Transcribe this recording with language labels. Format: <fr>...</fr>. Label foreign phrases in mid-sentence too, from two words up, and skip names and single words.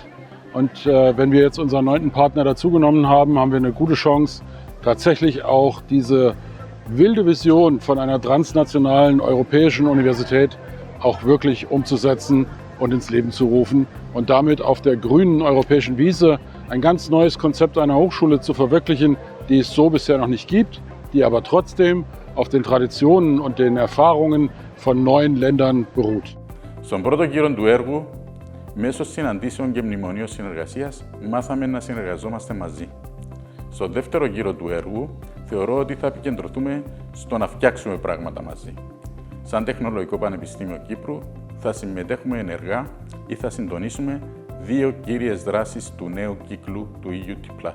<de>Und wenn wir jetzt unseren 9. Partner dazugenommen haben, haben wir eine gute Chance, tatsächlich auch diese wilde Vision von einer transnationalen europäischen Universität auch wirklich umzusetzen und ins Leben zu rufen und damit auf der grünen europäischen Wiese ein ganz neues Konzept einer Hochschule zu verwirklichen, die es so bisher noch nicht gibt, die aber trotzdem auf den Traditionen und den Erfahrungen von 9 Ländern beruht.</de> <el>Στον πρώτο γύρο του έργου, μέσω συναντήσεων και μνημονίων συνεργασίας, μάθαμε να συνεργαζόμαστε μαζί. Στο δεύτερο γύρο του έργου, θεωρώ ότι θα επικεντρωθούμε στο να φτιάξουμε πράγματα μαζί. Σαν Τεχνολογικό Πανεπιστήμιο Κύπρου, θα συμμετέχουμε ενεργά ή θα συντονίσουμε 2 κύριες δράσεις του νέου κύκλου του EUT+.</el>